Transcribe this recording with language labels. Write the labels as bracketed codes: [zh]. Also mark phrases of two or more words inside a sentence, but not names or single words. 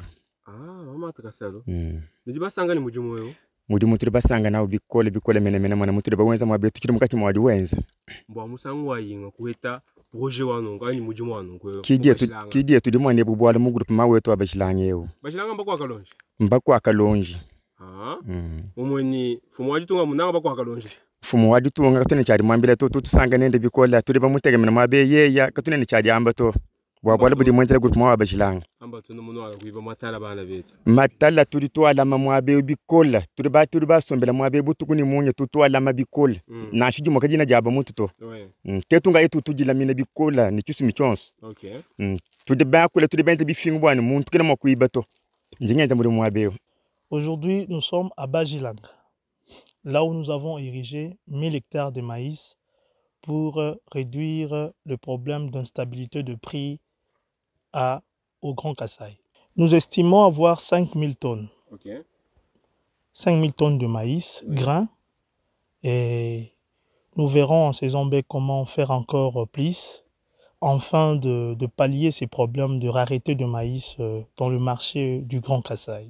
[lua] Mama Martha Kasalu. Ndi basanga ni mudimu wewe. Mudimu turi basanga nawo bikole mene mwana muturi bawenza mwabe tukiri mukati mwadi wenza. Mbwa musangu wa yinga kuheta projet wano ngani mudimu wano kwe. Kidiye tudi mwane bubwala mu groupement wetu wa bajilanga yewo. Bajilanga mbako Kalonji. Mbako Kalonji. Umweni fumu wajitunga munanga mbako Kalonji. Fumu wajitunga katune cyari mwambile to tusanga nende bikola turi bamutegemena mwabe yeya katune ni cyari ambato bwabwala budi mwendele groupement wa bajilanga ambato no munwa kuiba matala bana betu matala turi twala mwabe bikola turi basombela mwabe butukuni munye tutwala mabikola na shiji mukajina jaba mutu to tetunga etu tujila mina bikola ni cyusu michonso tudi bakula tudi bente bifingu bwana muntu kena makuiba to njingenza muri mwabe. [fr] Aujourd'hui, nous sommes à Bajilanga, là où nous avons érigé 1000 hectares de maïs pour réduire le problème d'instabilité de prix au Grand Kasaï. Nous estimons avoir 5000 tonnes. 5000 tonnes de maïs, grains, et nous verrons en saison B comment faire encore plus, afin de pallier ces problèmes de rareté de maïs dans le marché du Grand Kasaï.